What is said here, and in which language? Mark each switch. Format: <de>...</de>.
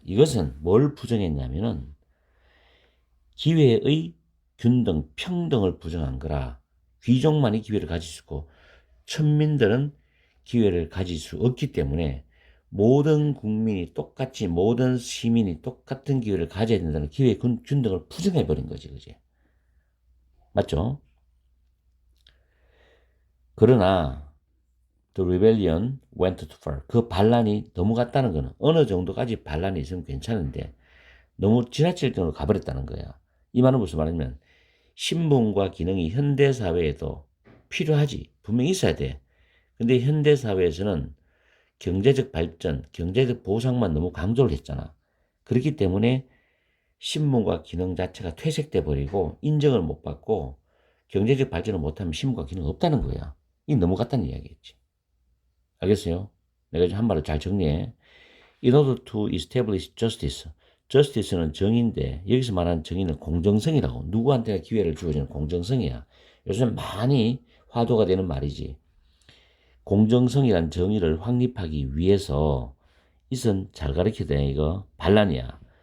<ko>이것은 뭘 부정했냐면은 기회의 균등, 평등을 부정한 거라. 귀족만이 기회를 가질 수 있고 천민들은 기회를 가질 수 없기 때문에 모든 국민이 똑같이 모든 시민이 똑같은 기회를 가져야 된다는 기회 균등을 부정해버린 거지, 그지? 맞죠? 그러나</ko> <en>The rebellion went too far.</en> <ko>그 반란이 너무 갔다는 거는 어느 정도까지 반란이 있으면 괜찮은데 너무 지나칠 정도로 가버렸다는 거야. 이 말은 무슨 말이냐면 신분과 기능이 현대사회에도 필요하지. 분명히 있어야 돼. 근데 현대사회에서는 경제적 발전, 경제적 보상만 너무 강조를 했잖아. 그렇기 때문에 신분과 기능 자체가 퇴색돼 버리고 인정을 못 받고 경제적 발전을 못하면 신분과 기능이 없다는 거야. 이 너무 같다는 이야기겠지. 알겠어요? 내가 한 말을 잘 정리해.</ko> <en>In order to establish justice.</en> <ko>justice는 정의인데 여기서 말하는 정의는 공정성이라고. 누구한테나 기회를 주어지는 공정성이야. 요즘 많이 화두가 되는 말이지. 공정성이란 정의를 확립하기 위해서 이선 잘 가르쳐야 이거 반란이야.</ko>